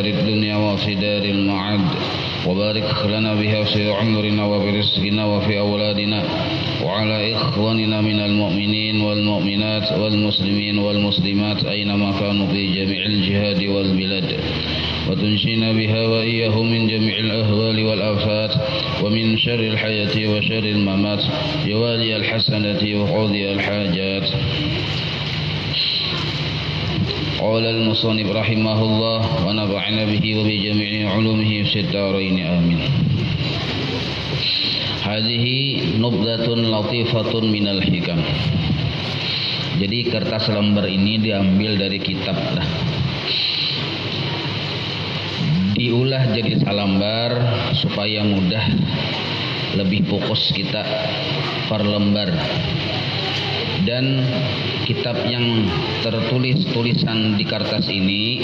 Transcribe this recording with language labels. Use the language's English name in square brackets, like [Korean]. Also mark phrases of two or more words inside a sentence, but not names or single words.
[Arabic] الدنيا وفي دار المعاد وبارك لنا بها في عمرنا وفي رزقنا وفي أولادنا وعلى إخواننا من المؤمنين والمؤمنات والمسلمين والمسلمات أينما كانوا في جميع الجهاد والبلاد وتنجينا بها وإياهم من جميع الأهوال والآفات ومن شر الحياة وشر الممات يوالي الحسنة وقاضي الحاجات. قال المصنف رحمه الله ونفعنا به وبجميع علومه في الدارين آمين. هذه نبذة لطيفة من الحكم. [Banjar] Jadi kertas lembar ini diambil dari kitab dah. Diulah jadi salambar supaya mudah lebih fokus kita per lembar. Dan kitab yang tertulis tulisan di kertas ini